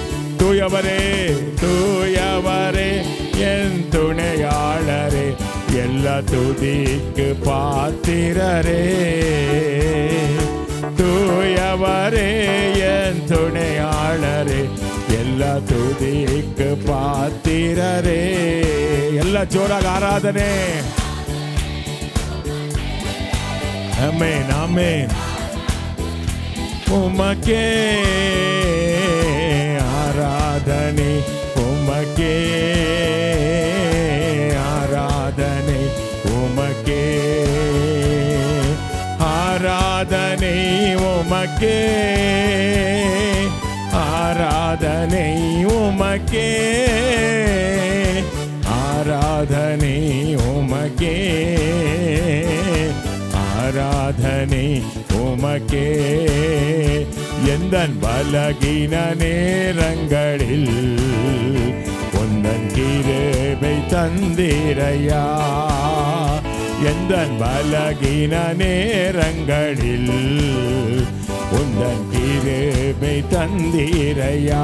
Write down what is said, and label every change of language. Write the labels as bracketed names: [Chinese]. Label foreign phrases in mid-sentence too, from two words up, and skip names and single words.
[Tamil] தூயவரே, தூயவரே, என் துணையாளரே, எல்லா துதிக்கு பாத்திரரே. தூயவரே, என் துணையாளரே, எல்லா துதிக்கு பாத்திரரே. [Kannada] ಎಲ್ಲ ಜೋರಾಗಿ ಆರಾಧನೆ. ಆಮೆನ್, ಆಮೆನ್. [Tamil] உமக்கே ஆராதனை, உமக்கே ஆராதனை, உமக்கே ஆராதனை, உமக்கே ஆராதனை, உமக்கே ஆராதனை, உமக்கே ஆராதனை உமக்கே. எந்தன் பலகீன நேரங்களில் உந்தன் கிருபை தந்தீரையா. எந்தன் பலகீன நேரங்களில் உந்தன் கிருபை தந்தீரையா.